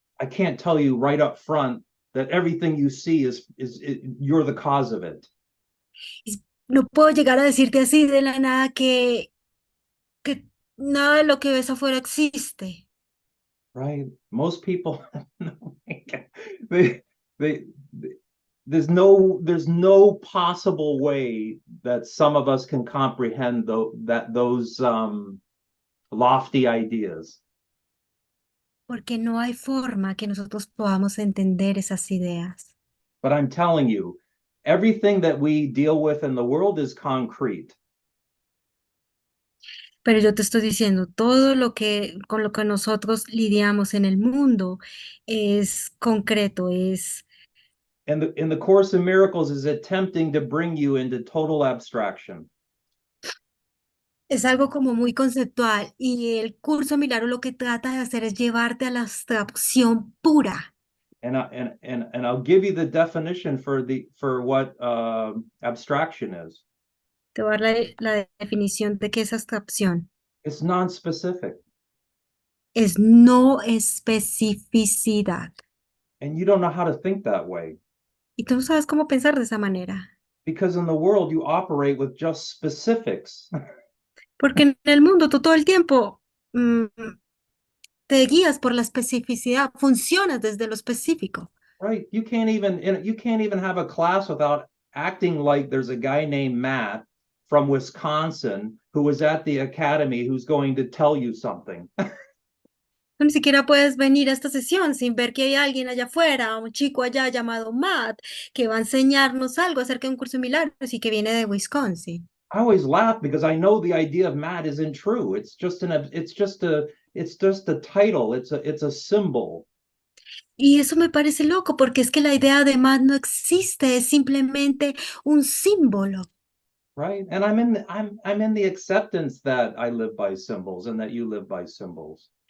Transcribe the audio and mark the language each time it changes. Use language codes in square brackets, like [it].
[en] I can't tell you right up front that everything you see you're the cause of it. [es] Y no puedo llegar a decirte así de la nada que nada de lo que ves afuera existe. [en] Right? Most people, they, they, there's no possible way that some of us can comprehend those lofty ideas. [es] Porque no hay forma que nosotros podamos entender esas ideas. [en] But I'm telling you, everything that we deal with in the world is concrete. [es] Pero yo te estoy diciendo, todo lo que con lo que nosotros lidiamos en el mundo es concreto, [en] And the Course in Miracles is attempting to bring you into total abstraction. [es] es algo como muy conceptual y el curso Milagros lo que trata de hacer es llevarte a la abstracción pura. [en] And I'll give you the definition for what abstraction is. [es] Te voy a dar la definición de qué es abstracción. [en] It's non-specific. [es] Es no especificidad. [en] And you don't know how to think that way. [es] Y tú no sabes cómo pensar de esa manera. [en] Because in the world you operate with just specifics. [es] Porque en el mundo tú todo el tiempo te guías por la especificidad, funcionas desde lo específico. [en] Right? You can't even have a class without acting like there's a guy named Matt from Wisconsin who was at the academy who's going to tell you something. [es] Tú ni siquiera puedes venir a esta sesión sin ver que hay alguien allá afuera, un chico allá llamado Matt, que va a enseñarnos algo acerca de un curso de milagros y que viene de Wisconsin. [en] I always laugh because I know the idea of Matt isn't true. It's just a title. It's a symbol. [es] Y eso me parece loco porque es que la idea de Matt no existe, es simplemente un símbolo. [en] Right? And I'm in the acceptance that I live by symbols and that you live by symbols.